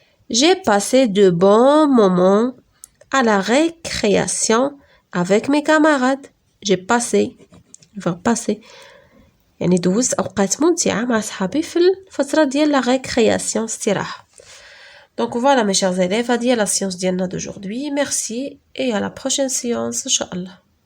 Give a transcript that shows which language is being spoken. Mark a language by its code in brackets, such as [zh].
[fr] J'ai passé de bons moments à la récréation avec mes camarades. J'ai passé [ar] يعني دوزت أوقات ممتعة مع صحابي في الفترة ديال la récréation استراحة. [fr] Donc voilà mes chers élèves, [ar] هذه هي [fr] la séance [ar] ديالنا [fr] d'aujourd'hui. Merci et à la prochaine séance [ar] إن شاء الله.